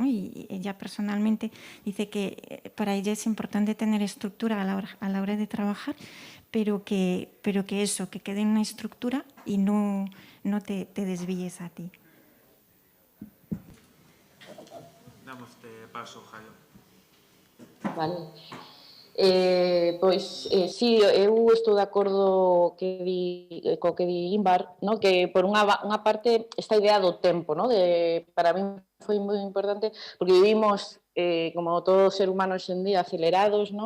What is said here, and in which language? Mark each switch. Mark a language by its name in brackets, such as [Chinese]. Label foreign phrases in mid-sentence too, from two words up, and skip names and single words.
[Spanish] Y ella personalmente dice que para ella es importante tener estructura a la hora de trabajar, pero que eso, que quede en una estructura y no te desvíes a ti. Damos paso, Jairo. Vale. [Galician] Sí, eu estou de acordo co que di Ínbar, ¿no? Que por unha parte esta idea do tempo, ¿no? [Spanish] Para mí [Galician] foi moi importante porque vivimos como todo ser humano hoxe en día acelerados, ¿no?